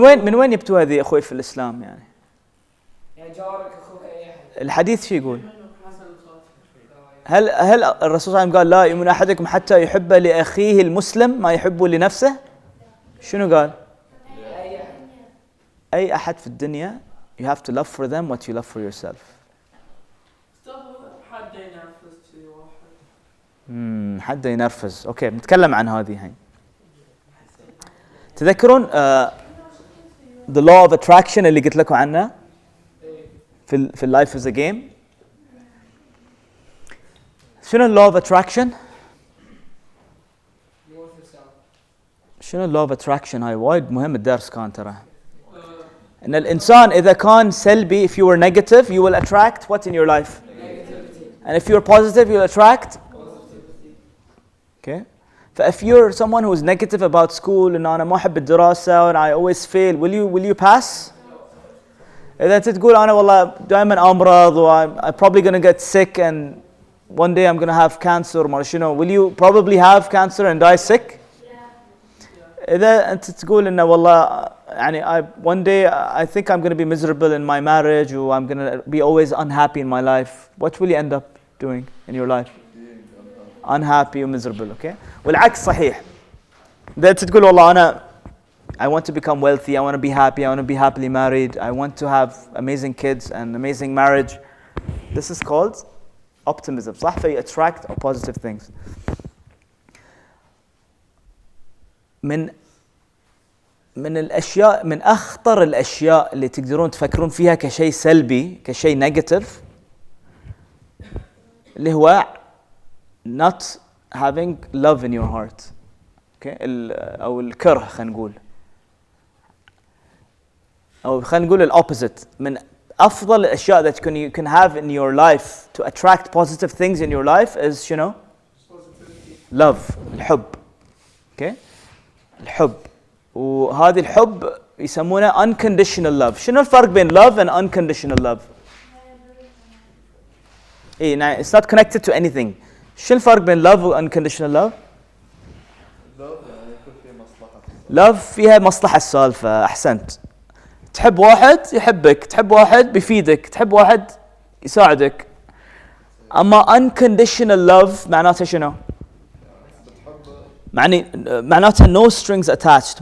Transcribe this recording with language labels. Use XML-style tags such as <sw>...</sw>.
<ar>من وين جبتوا هذه اخوي في الاسلام يعني؟ يعني جارك أخوك أي أحد. الحديث شو يقول؟ هل الرسول صلى الله عليه وسلم قال لا يؤمن احدكم حتى يحب لاخيه المسلم ما يحب لنفسه؟ شنو قال؟ أي أحد. اي احد في الدنيا</ar> <en>you have to love for them what you love for yourself.</en> <ar>حد ينافس في واحد. حد ينرفز. اوكي بنتكلم عن هذه هاي. تذكرون</ar> <en>the law of attraction</en> <ar>اللي قلت لكم عنه في</ar> <en>life is a game.</en> <ar>شنو law of attraction؟ شنو law of attraction؟ هاي وايد مهم الدرس كان ترى. ان الانسان اذا كان سلبي</ar> <en>if you were negative you will attract what in your life؟ and if you're positive you'll attract okay. So if you're someone who's negative about school and</en> <ar>أنا ما أحب الدراسة</ar> <en>and I always fail, will you pass?</en> <ar>إذا أنت تقول أنا والله دائما أمرض و</ar> <en>I'm probably going to get sick and one day I'm going to have cancer ما شنو, will you probably have cancer and die sick?</en> <ar>إذا أنت تقول إنه والله يعني</ar> <en>one day I think I'm going to be miserable in my marriage or I'm going to be always unhappy in my life, what will you end up doing in your life? Unhappy or miserable, okay?</en> <ar>والعكس صحيح. إذا أنت تقول والله أنا</ar> <en>I want to become wealthy, I want to be happy, I want to be happily married, I want to have amazing kids and amazing marriage. This is called optimism. صح؟ فyou attract positive things.</en> <ar>من الأشياء من أخطر الأشياء اللي تقدرون تفكرون فيها كشيء سلبي كشيء نيجاتيف اللي هو</ar> <en>not having love in your heart.</en> <ar>Okay? أو الكره خلينا نقول. أو خلينا نقول الopposite. من أفضل الأشياء</ar> <en>that you can have in your life to attract positive things in your life is شنو؟ love.</en> <ar>الحب. Okay? الحب. وهذه الحب يسمونه unconditional love. شنو الفرق بين</ar> <en>love and unconditional love؟ إيه it's not connected to anything.</en> <ar>شو الفرق بين love و unconditional love؟ love فيها مصلحة السالفة. أحسنت. تحب واحد يحبك، تحب واحد بيفيدك، تحب واحد يساعدك. أما unconditional love معناته شنو؟ معناته</ar> <en>no strings attached.</en>